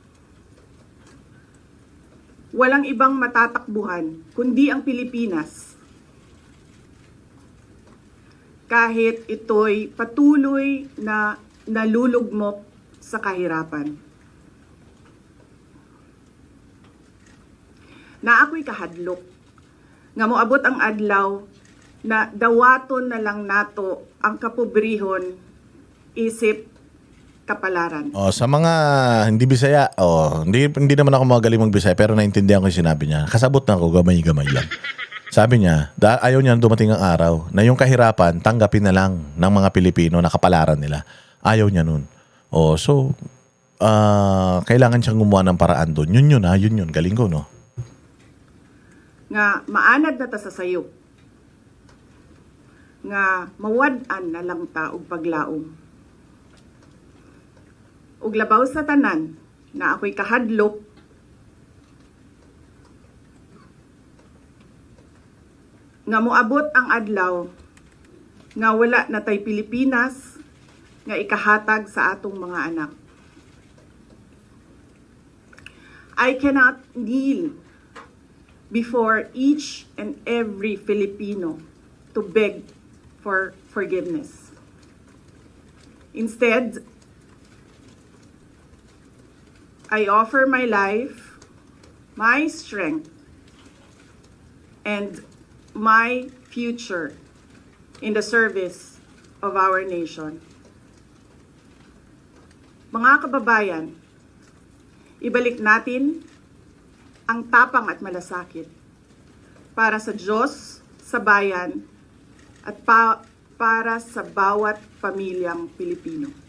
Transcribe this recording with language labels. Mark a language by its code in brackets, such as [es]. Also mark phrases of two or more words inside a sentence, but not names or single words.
[tl] Walang ibang matatakbuhan kundi ang Pilipinas. Kahit ito'y patuloy na nalulugmok sa kahirapan. [ceb] Na ako'y kahadlok, nga moabot ang adlaw na dawaton na lang nato ang kapobrihon isip kapalaran. [tl] Sa mga hindi Bisaya, hindi naman ako magaling mag-Bisaya pero naintindihan ko yung sinabi niya. [ceb] Kasabot na ako, gamay-gamay lang. [tl] Sabi niya, ayaw niya dumating ang araw na yung kahirapan, tanggapin na lang ng mga Pilipino na kapalaran nila. Ayaw niya nun. Kailangan siyang gumawa ng paraan doon. Yun. Galing ko, no? [ceb] Nga maanad na ta sa sayop. Nga mawad-an na lang ta og paglaom. Ug labaw sa tanan na ako'y kahadlok nga moabot ang adlaw nga wala na tay Pilipinas nga ikahatag sa atong mga anak. [en] I cannot kneel before each and every Filipino to beg for forgiveness. Instead, I offer my life, my strength, and my future in the service of our nation. [tl] Mga kababayan, ibalik natin ang tapang at malasakit para sa Diyos, sa bayan, at para sa bawat pamilyang Pilipino.